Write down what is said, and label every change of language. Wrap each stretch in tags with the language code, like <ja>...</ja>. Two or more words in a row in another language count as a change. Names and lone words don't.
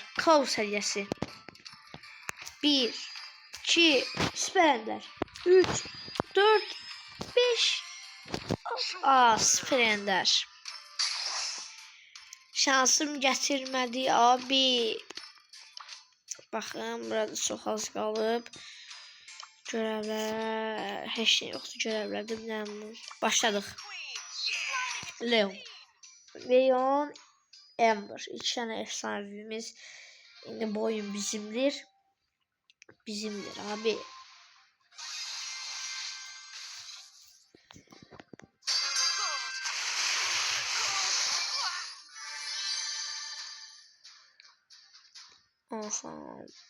<az>Kav səviyyəsi. 1, 2, Süper 3, 4, 5.</az> <tr>Süper Ender. Şansım getirmedi abi. Bakın burada çok az qalıb.</tr> <az>Görevlər. Heç şey yoxdur görevlərdə. Başladıq. Leon.</az> <tr>Ember. 2 tane efsanevimiz. Yine bu oyun bizimdir. Bizimdir abi. Aha.</tr>